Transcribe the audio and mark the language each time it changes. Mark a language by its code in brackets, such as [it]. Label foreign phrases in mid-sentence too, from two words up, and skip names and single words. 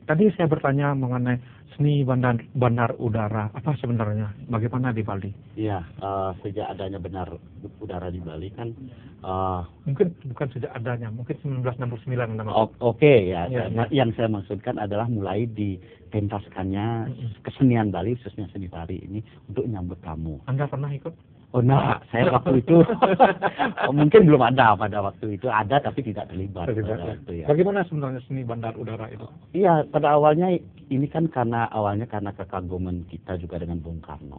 [id] Tadi saya bertanya mengenai seni bandar udara, apa sebenarnya, bagaimana di Bali? Iya, sejak adanya bandar udara di Bali kan, mungkin bukan sejak adanya, mungkin 1969 nama. Oke, yang saya maksudkan adalah mulai dipentaskannya kesenian Bali, khususnya seni tari ini untuk menyambut tamu. Anda pernah ikut? Oh, saya waktu itu mungkin belum ada pada waktu itu, ada tapi tidak terlibat. Bagaimana sebenarnya seni bandar udara itu? Iya, pada awalnya ini kan karena kekaguman kita juga dengan Bung Karno.